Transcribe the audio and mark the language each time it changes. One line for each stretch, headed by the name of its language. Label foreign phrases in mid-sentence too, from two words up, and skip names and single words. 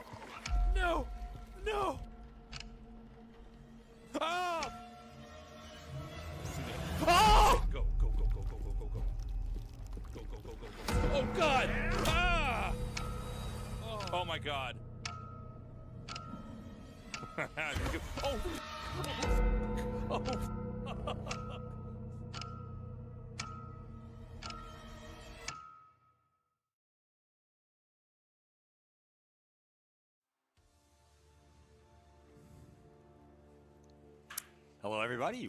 English: No! No! Ah! Oh! Go, go, go, go, go, go, go, go. Go, go, go, go, go. Oh, God! Ah! Oh, my God. Oh! Oh! Hello, everybody.